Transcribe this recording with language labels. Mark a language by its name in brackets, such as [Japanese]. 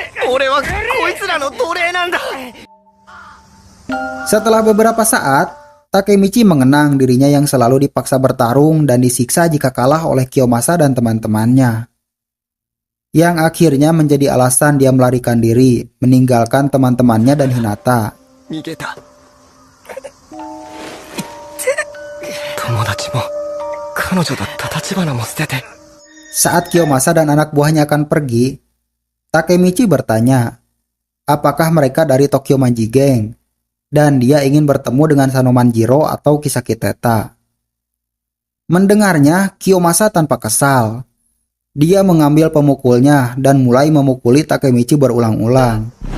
[Japanese] 俺はこいつらの奴隷なんだ。 [Indonesian] Setelah beberapa saat, Takemichi mengenang dirinya yang selalu dipaksa bertarung dan disiksa jika kalah oleh Kiyomasa dan teman-temannya. Yang akhirnya menjadi alasan dia melarikan diri, meninggalkan teman-temannya dan Hinata. [Japanese] 逃げた。友達も彼女だった橘も捨てて。 [Indonesian] Saat Kiyomasa dan anak buahnya akan pergi, Takemichi bertanya, apakah mereka dari Tokyo Manji Gang, dan dia ingin bertemu dengan Sanomanjiro atau Kisaki Teta. Mendengarnya, Kiyomasa tanpa kesal. Dia mengambil pemukulnya dan mulai memukuli Takemichi berulang-ulang.